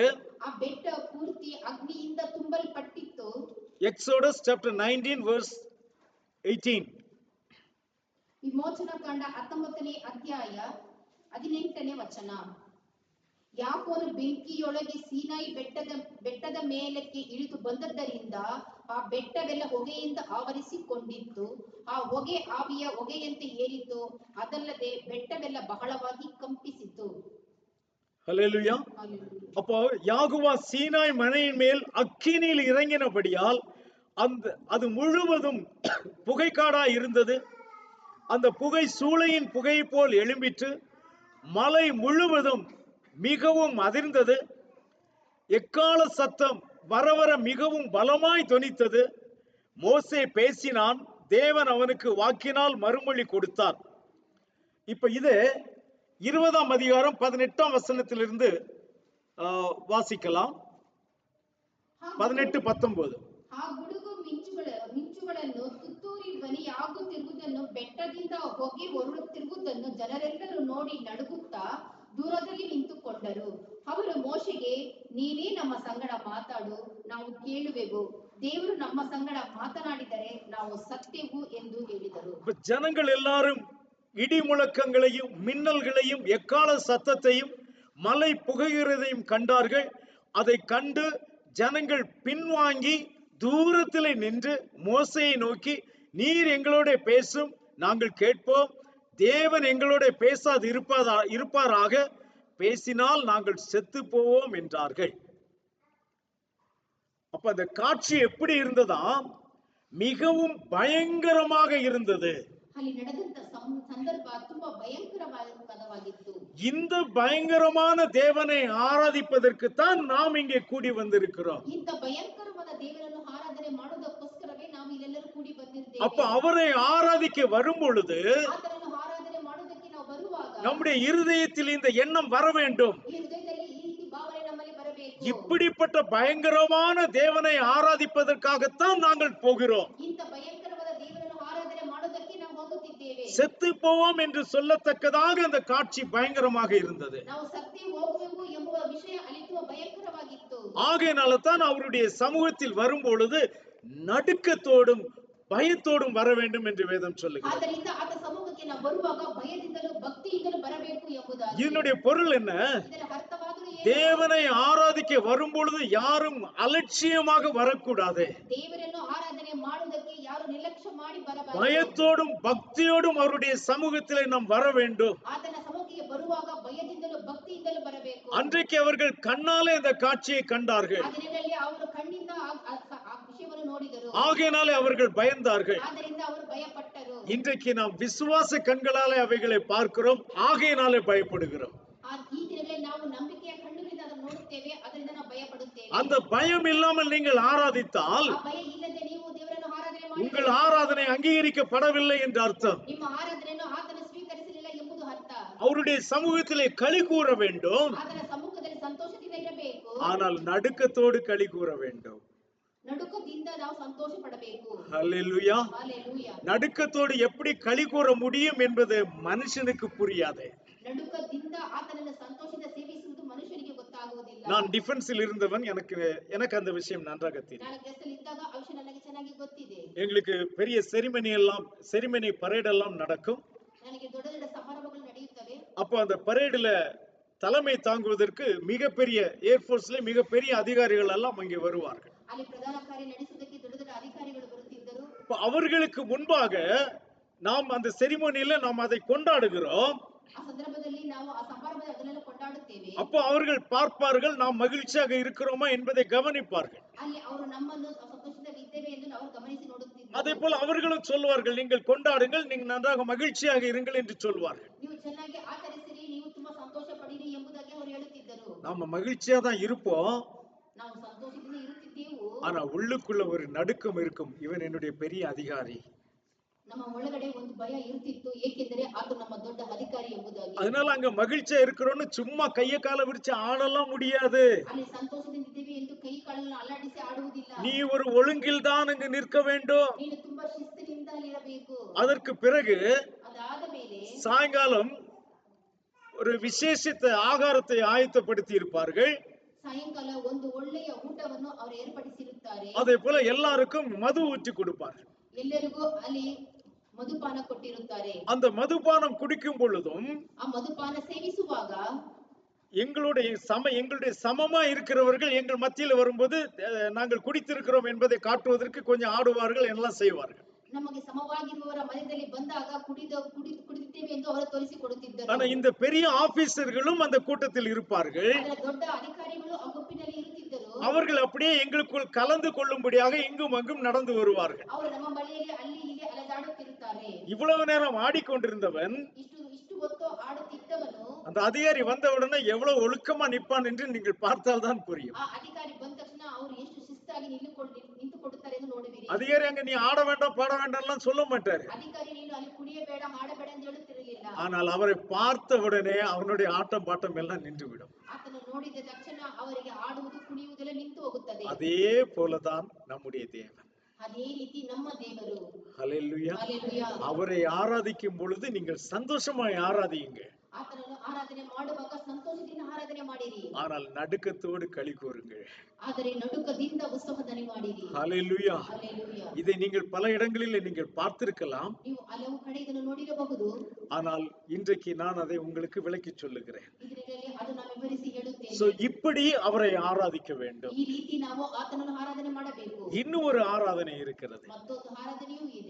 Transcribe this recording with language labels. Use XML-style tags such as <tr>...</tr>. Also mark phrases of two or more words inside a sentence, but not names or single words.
<kn>ಆ ಬೆಟ್ಟ ಪೂರ್ತಿ ಅಗ್ನಿಯಿಂದ ತುಂಬಲ್ಪಟ್ಟಿತ್ತು.</kn> <en>எக்ஸோடஸ் chapter 19 verse 18.</en> <kn>ವಿಮೋಚನ ಕಾಂಡ 19ನೇ ಅಧ್ಯಾಯ 18ನೇ ವಚನ. ಯಾಕೋಬನು ಬೆಂಕಿಯೊಳಗೆ ಸೀನಾಯಿ ಬೆಟ್ಟದ ಮೇಲಕ್ಕೆ ಇಳಿದು ಬಂದದ್ದರಿಂದ ಆ ಬೆಟ್ಟವೆಲ್ಲ ಹೊಗೆಯಿಂದ ಆವರಿಸಿಕೊಂಡಿತ್ತು. ಆ ಹೊಗೆ ಆವಿಯ ಹೊಗೆಯಂತೆ ಏರಿತು, ಅದಲ್ಲದೆ ಬೆಟ್ಟವೆಲ್ಲ ಬಹಳವಾಗಿ ಕಂಪಿಸಿತು.</kn> <ta>ஹல்லேலூயா. அப்போ யாகுவா சீனாய் மலையின் மேல் அக்கினியில் இறங்கினபடியால் அது முழுவதும் புகைக்காடா இருந்தது. அந்த புகை சூளையின் புகை போல் எழும்பிற்று. மலை முழுவதும் மிகவும் அதிர்ந்தது. எக்கால சத்தம் வர வர மிகவும் பலமாய் தொனித்தது. மோசே பேசினான், தேவன் அவனுக்கு வாக்கினால் மறுமொழி கொடுத்தார். இப்ப இது 20ஆம் அதிகாரம் 18ஆம் வசனத்திலிருந்து வாசிக்கலாம். 18-19.</ta> <kn>ಆ ಗುಡುಗು ಮಿಂಚುಗಳನ್ನು ತುತ್ತೂರಿ ಧ್ವನಿಯಾಗುತ್ತಿರುವುದನ್ನು ಬೆಟ್ಟದಿಂದ ಹೊಗೆ ಹೊರಡುತ್ತಿರುವುದನ್ನು ಜನರೆಲ್ಲರೂ ನೋಡಿ ನಡುಗುತ್ತಾ ದೂರದಲ್ಲಿ ನಿಂತುಕೊಂಡರು. ಅವರು ಮೋಶೆಗೆ, ನೀನೇ ನಮ್ಮ ಸಂಗಡ ಮಾತಾಡು, ನಾವು ಕೇಳುವೆವು. ದೇವರು ನಮ್ಮ ಸಂಗಡ ಮಾತನಾಡಿದರೆ ನಾವು ಸತ್ಯವು ಎಂದು ಹೇಳಿದರು.</kn> <ta>ஜனங்கள் எல்லாரும் இடி முழக்கங்களையும் மின்னல்களையும் எக்கால சத்தத்தையும் மலை புகைகிறதையும் கண்டார்கள். அதை கண்டு ஜனங்கள் பின்வாங்கி தூரத்திலே நின்று மோசேயை நோக்கி, நீர் எங்களோட பேசும், நாங்கள் கேட்போம். தேவன் எங்களோட பேசாது இருப்பாராக, பேசினால் நாங்கள் செத்து போவோம் என்றார்கள். அப்ப அந்த காட்சி எப்படி இருந்ததா? மிகவும் பயங்கரமாக இருந்தது.</ta> <kn>ಅಲ್ಲಿ ನಡೆದಂತ ಸಂದರ್ಭ ತುಂಬಾ ಭಯಂಕರವಾಗಿತ್ತು.</kn> <ta>இந்த பயங்கரமான தேவனை ஆராதிப்பதற்கு தான் நாம் இங்கே கூடி வந்திருக்கிறோம்.</ta> <kn>ಇಂಥ ಭಯಂಕರವಾದ ದೇವರನ್ನು ಆರಾಧನೆ ಮಾಡುವುದಕ್ಕೋಸ್ಕರವೇ ನಾವು ಇಲ್ಲೆಲ್ಲರೂ ಕೂಡಿ ಬಂದಿದ್ದೇವೆ.</kn> <ta>அப்ப அவரை ஆராதிக்க வரும் பொழுது</ta> <kn>ಆತನನ್ನು ಆರಾಧನೆ ಮಾಡುವುದಕ್ಕೆ ನಾವು ಬರುವಾಗ</kn> <ta>நம்முடைய இருதயத்தில் இந்த எண்ணம் வர வேண்டும்.</ta> <kn>ಈ ಹೃದಯದಲ್ಲಿ ಈ ರೀತಿ ಭಾವನೆ ನಮ್ಮಲ್ಲಿ ಬರಬೇಕು.</kn> <ta>இப்படிப்பட்ட பயங்கரமான தேவனை ஆராதிப்பதற்காகத்தான் நாங்கள் போகிறோம்.</ta> <kn>ಇಂಥ ಭಯಂಕರವಾದ ದೇವರನ್ನು ಆರಾಧನೆ ಮಾಡುವುದಕ್ಕೆ ನಾವು ಹೋಗುತ್ತಿದ್ದೇವೆ.</kn> <ta>செத்து போவோம் என்று சொல்லத்தக்கதாக அந்த காட்சி பயங்கரமாக இருந்தது.</ta> <kn>ನಾವು ಸತ್ಯ ಹೋಗುವೆವು ಎಂಬುವ ವಿಷಯ ಅಲ್ಲಿ ತುಂಬಾ ಭಯಂಕರವಾಗಿತ್ತು.</kn> <ta>ஆகையினால தான் அவருடைய சமூகத்தில் வரும் பொழுது நடுக்கத்தோடும் பயத்தோடும் வர வேண்டும் என்று வேதம் சொல்லுகிறது.</ta> <kn>ಆದ್ದರಿಂದ ಆತ ಸಮೂಹಕ್ಕೆ ನಾವು ಬರುವಾಗ ಭಯದಿಂದಲೂ ಭಕ್ತಿಯಿಂದಲೂ ಬರಬೇಕು ಎಂಬುದಾಗಿ.</kn> <ta>இதனுடைய பொருள் என்ன?</ta> <kn>ಇದರ ಅರ್ಥವಾದರೂ ಏನು?</kn> <ta>தேவனை ஆராதிக்க வரும் பொழுது யாரும் அலட்சியமாக வரக்கூடாது.</ta> <kn>ದೇವರನ್ನು ಆರಾಧನೆ ಮಾಡುವುದಕ್ಕೆ ಯಾರು ನಿರ್ಲಕ್ಷ್ಯ ಮಾಡಿ ಬರಬಾರದು.</kn> <ta>பயத்தோடும் பக்தியோடும் அவருடைய சமூகத்திலே நாம் வர வேண்டும்.</ta> <kn>ಆತನ ಸಮೂಹಕ್ಕೆ ಬರುವಾಗ ಭಯದಿಂದಲೂ ಭಕ್ತಿಯಿಂದಲೂ ಬರಬೇಕು.</kn> <ta>அன்றைக்கு அவர்கள் கண்ணாலே இந்த காட்சியை கண்டார்கள்.</ta> <kn>ಆ ದಿನದಲ್ಲಿ ಅವರು ಕಣ್ಣಿಂದ ಆ ವಿಷಯವನ್ನು ನೋಡಿದರು.</kn> <ta>ஆகையினாலே அவர்கள் பயந்தார்கள்.</ta> <kn>ಆದ್ದರಿಂದ ಅವರು ಭಯಪಟ್ಟರು.</kn> <ta>இன்றைக்கு நாம் விசுவாச கண்களாலே அவைகளை பார்க்கிறோம், ஆகையினாலே பயப்படுகிறோம்.</ta> <kn>ಈ ದಿನಗಳಲ್ಲಿ ನಾವು ನಂಬಿಕೆಯ ಕಣ್ಣುಗಳಿಂದ ಅದನ್ನು ನೋಡುತ್ತೇವೆ, ಅದರಿಂದ ನಾವು ಭಯಪಡುತ್ತೇವೆ.</kn> <ta>அந்த பயம் இல்லாமல் நீங்கள் ஆராதித்தால்</ta> <kn>ಆ ಭಯ ಇಲ್ಲದೆ ನೀವು ದೇವರನ್ನು ಆರಾಧನೆ ಮಾಡಿ</kn> <ta>உங்கள் ஆராதனை அங்கீகரிக்கப்படவில்லை என்று அர்த்தம்.</ta> <kn>ನಿಮ್ಮ ಆರಾಧನೆಯನ್ನು ಆತನು ಸ್ವೀಕರಿಸಲಿಲ್ಲ ಎಂಬುದು ಅರ್ಥ.</kn> <ta>அவருடைய சமூகத்திலே களி கூற வேண்டும்,</ta> <kn>ಆತನ ಸಮ್ಮುಖದಲ್ಲಿ ಸಂತೋಷದಿಂದ ಇರಬೇಕು,</kn> <ta>ஆனால் நடுக்கத்தோடு களி கூற வேண்டும்.</ta> <kn>ನಡುಕದಿಂದ ನಾವು ಸಂತೋಷ ಪಡಬೇಕು.</kn> <ta>ஹல்லேலூயா. ஹalleluya. நடுக்கத்தோடு எப்படி களி கூற முடியும் என்பது மனுஷனுக்கு புரியாது.</ta> <kn>ನಡುಕದಿಂದ ಆತನನ್ನು ಸಂತೋಷದಿಂದ ಸೇವಿಸುವುದು ಮನುಷ್ಯನಿಗೆ ಗೊತ್ತಾಗುವುದಿಲ್ಲ.</kn> <ta>நான் டிஃபென்ஸில் இருந்தவன், எனக்கு அந்த விஷயம் நன்றாக தெரியும்.</ta> <kn>ನಾನು ಕೆಲಸದಲ್ಲಿ ಇದ್ದಾಗ ಆ ವಿಷಯ ನನಗೆ ಚೆನ್ನಾಗಿ ಗೊತ್ತಿದೆ.</kn> <ta>எங்களுக்கு பெரிய</ta> <en>ceremony parade</en> <ta>எல்லாம் நடக்கும்.</ta> <kn>ನನಗೆ ದೊಡ್ಡ ದೊಡ್ಡ ಸಮಾರಂಭಗಳು ನಡೆಯುತ್ತವೆ.</kn> <ta>அப்போ அந்த பரேடுல தலைமை தாங்குவதற்கு மிகப்பெரிய ஏர்போர்ஸ்ல மிகப்பெரிய அதிகாரிகள் எல்லாம் அங்கே வருவார்கள்.</ta> <kn>ಅಲ್ಲಿ ಪ್ರಧಾನ ಕಾರ್ಯ ನಡೆಸುವುದಕ್ಕೆ ದೊಡ್ಡ ದೊಡ್ಡ ಅಧಿಕಾರಿಗಳು ಬರುತ್ತಿದ್ದರು.</kn> <ta>அவர்களுக்கு முன்பாக நாம் அந்த செரிமோனியில நாம் அதை கொண்டாடுகிறோம்.</ta> <kn>ಆ ಸಂದರ್ಭದಲ್ಲಿ ನಾವು ಆ ಸಮಾರಂಭದ ಅದನ್ನೆಲ್ಲ ಕೊಂಡಾಡುತ್ತೇವೆ.</kn> <ta>அப்போ அவர்கள் பார்ப்பார்கள், நாம் மகிழ்ச்சியாக இருக்கிறோமா என்பதை கவனிப்பார்கள்.</ta> <kn>ಅಲ್ಲಿ ಅವರು ನಮ್ಮನ್ನು ಸಂತೋಷದಲ್ಲಿ ಇದ್ದೇವೆ ಎಂದು ಅವರು ಗಮನಿಸಿ ನೋಡುತ್ತಿದ್ದರು.</kn> <ta>அதே போல அவர்களும் சொல்வார்கள், நீங்கள் கொண்டாடுங்கள், நீங்கள் நன்றாக மகிழ்ச்சியாக இருங்கள் என்று சொல்வார்கள்.</ta> <kn>ನೀವು ಚೆನ್ನಾಗಿ ಆಚರಿಸಿರಿ, ನೀವು ತುಂಬಾ ಸಂತೋಷ ಪಡಿರಿ ಎಂಬುದಾಗಿ ಅವರು ಹೇಳುತ್ತಿದ್ದರು.</kn> <ta>நாம மகிழ்ச்சியா தான் இருப்போம்,</ta> <kn>ನಾವು ಸಂತೋಷದಿಂದ ಇರುತ್ತಿದ್ದೆವು.</kn> <ta>ஆனா உள்ளுக்குள்ள ஒரு நடுக்கம் இருக்கும், இவன் என்னுடைய பெரிய அதிகாரி.</ta> <kn>ನಮ್ಮ ಒಳಗಡೆ ಒಂದು ಭಯ ಇರುತ್ತಿತ್ತು, ಏಕೆಂದರೆ ಆತ ನಮ್ಮ ದೊಡ್ಡ ಅಧಿಕಾರಿ ಎಂಬುದಾಗಿ.</kn> <ta>அதனால அங்க மகிழ்ச்சியா இருக்கிறோம்னு சும்மா கைய கால விரிச்சு ஆடலாம் முடியாது.</ta> <kn>ಅಲ್ಲಿ ಸಂತೋಷದಿಂದ ಇದ್ದೇವೆ ಎಂದು ಕೈ ಕಾಲನ್ನು ಅಲ್ಲಾಡಿಸಿ ಆಡುವುದಿಲ್ಲ.</kn> <ta>நீ ஒரு ஒழுங்கில் தான் அங்கு நிற்க வேண்டும்.</ta> <kn>ನೀನು ತುಂಬಾ ಶಿಸ್ತಿನಿಂದ ಅಲ್ಲಿರಬೇಕು.</kn> <ta>அதற்கு பிறகு</ta> <kn>ಅದಾದ ಮೇಲೆ</kn> <ta>சாயங்காலம் ஒரு விசேஷித்த ஆகாரத்தை ஆயத்தப்படுத்தி இருப்பார்கள்.</ta> <kn>ಸಾಯಂಕಾಲ ಒಂದು ಒಳ್ಳೆಯ ಊಟವನ್ನು ಅವರು ಏರ್ಪಡಿಸಿರುತ್ತಾರೆ.</kn> <ta>அதே போல எல்லாருக்கும் மது ஊற்றி கொடுப்பார்கள்.</ta> <kn>ಎಲ್ಲರಿಗೂ ಅಲ್ಲಿ ಮಧುಪಾನ ಕೊಟ್ಟಿರುತ್ತಾರೆ.</kn> <ta>அந்த மதுபானம் குடிக்கும் பொழுதும்</ta> <kn>ಆ ಮಧುಪಾನ ಸೇವಿಸುವಾಗ</kn> <ta>எங்களுடைய சமமா இருக்கிறவர்கள் எங்கள் மத்தியில் வரும்போது நாங்கள் குடித்திருக்கிறோம் என்பதை காட்டுவதற்கு கொஞ்சம் ஆடுவார்கள், எல்லாம் செய்வார்கள்.</ta> <kn>ನಮಗೆ ಸಮವಾಗಿರುವವರ ಮಧ್ಯದಲ್ಲಿ ಬಂದಾಗ ಕುಡಿದಿದ್ದೇವೆ ಎಂದು ಅವರು ತೋರಿಸಿಕೊಡುತ್ತಿದ್ದರು.</kn> <ta>ஆனா இந்த பெரிய ஆபீசர்களும் அந்த கூட்டத்தில் இருப்பார்கள்.</ta> <kn>ದೊಡ್ಡ ಅಧಿಕಾರಿಗಳು ಆ ಗುಂಪಿನಲ್ಲಿ ಇರುತ್ತಿದ್ದರು.</kn> <ta>அவர்கள் அப்படியே எங்களுக்குள் கலந்து கொள்ளும்படியாக இங்கும் அங்கும் நடந்து வருவார்கள்.</ta> <kn>ಅವರು ನಮ್ಮ ಬಳಿಯಲ್ಲಿ ಅಲ್ಲಿ ಇಲ್ಲಿ ಅಲೆದಾಡುತ್ತಿರುತ್ತಾರೆ.</kn> <ta>இவ்வளவு நேரம் ஆடிக்கொண்டிருந்தவன்</ta> <kn>ಇಷ್ಟು ಹೊತ್ತು ಆಡುತ್ತಿದ್ದವನು</kn> <ta>அந்த அதிகாரி வந்த உடனே எவ்வளவு ஒழுக்கமா நிற்பான் என்று நீங்கள் பார்த்தால் தான் புரியும்.</ta> <kn>ಆ ಅಧಿಕಾರಿ ಬಂದ ತಕ್ಷಣ ಅವರು ಎಷ್ಟು ಶಿಸ್ತಾಗಿ ನಿಂತುಕೊಡುತ್ತಾರೆ ಎಂದು ನೋಡುವಿರಿ.</kn> <ta>அதிகாரி அங்க நீ ஆட வேண்டாம் பாட வேண்டாம் சொல்ல மாட்டாரு.</ta> <kn>ಅಧಿಕಾರಿ ನೀನು ಅಲ್ಲಿ ಕುಡಿಯಬೇಡ ಹಾಡಬೇಡ ಎಂದು ಹೇಳುತ್ತಿರಲಿಲ್ಲ.</kn> <ta>ஆனால் அவரை பார்த்த உடனே அவனுடைய ஆட்டம் பாட்டம் எல்லாம் நின்றுவிடும்.</ta> <kn>ಆತನು ನೋಡಿದ ತಕ್ಷಣ ಅವರಿಗೆ ಆಡುವುದು ಕುಣಿಯುವುದೆಲ್ಲ ನಿಂತು ಹೋಗುತ್ತದೆ.</kn> <ta>அதே போலதான் நம்முடைய தேவன்.</ta> <kn>ಅದೇ ರೀತಿ ನಮ್ಮ ದೇವರು.</kn> <ta>ஹல்லேலூயா. Hallelujah. அவரை ஆராதிக்கும் பொழுது நீங்கள் சந்தோஷமாய் ஆராதியுங்க.</ta> <kn>ಆತನನ್ನು ಆರಾಧನೆ ಮಾಡುವಾಗ ಸಂತೋಷದಿಂದ ಆರಾಧನೆ ಮಾಡಿರಿ.</kn> <ta>ஆனால் நடுக்கத்தோடு களி கூறுங்கள்.</ta> <kn>ಆದರೆ ನಡುಕದಿಂದ ಉತ್ಸವದನೆ ಮಾಡಿರಿ.</kn> <ta>ஹல்லேலூயா. Hallelujah. இதை நீங்கள் பல இடங்களில் நீங்கள் பார்த்திருக்கலாம்.</ta> <kn>ನೀವು ಹಲವು ಕಡೆ ಇದನ್ನು ನೋಡಿರಬಹುದು.</kn> <ta>ஆனால் இன்றைக்கு நான் அதை உங்களுக்கு விளக்கி சொல்லுகிறேன்.</ta> <kn>ಇದರಲ್ಲಿ ಅದನ್ನು ವಿವರಿಸಿ ಹೇಳುತ್ತೇನೆ.</kn> <ta>சோ இப்படி அவரை ஆராதிக்க வேண்டும்.</ta> <kn>ಈ ರೀತಿ ನಾವು ಆತನನ್ನು ಆರಾಧನೆ ಮಾಡಬೇಕು.</kn> <ta>இன்னும் ஒரு ஆராதனை இருக்கிறது.</ta> <kn>ಮತ್ತೊಂದು ಆರಾಧನೆಯೂ ಇದೆ.</kn>